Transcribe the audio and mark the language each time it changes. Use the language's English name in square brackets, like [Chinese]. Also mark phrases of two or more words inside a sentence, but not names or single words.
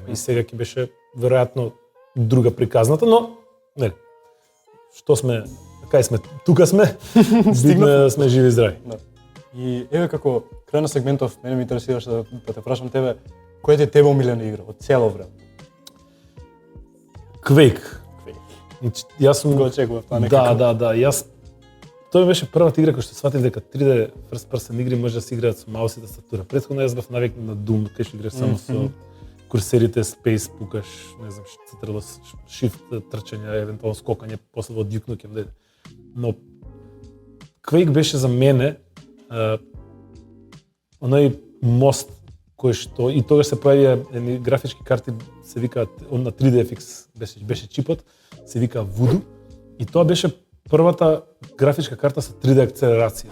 [Macedonian] И сега ќе беше веројатно друга приказната, но нели, што сме, кај сме, тука сме, битно е да сме живи и здрави. Да. И еве како крај на сегментов, мене ме интересираше да те прашам тебе, која ти е тебе омилена игра од цело време? Quake. Јас сум го очекував тоа некако. Да, јас тоа беше првата игра која што сватив дека 3D [English] first person [Macedonian] игри може да се играат со маус и тастатура. Претходно јас бев навикнат на Doom, кај што играш само со курсерите, Space, пукаш, не знам, цтрла, Shift, трчање, евентуално скокање, после во Duke Nukem дојде. Но Quake беше за мене оној мост кој што и тогаш се појавија едни графички карти, се викаат на 3DFX беше чипот, се вика Voodoo и тоа беше првата графичка карта со 3D акцелерација.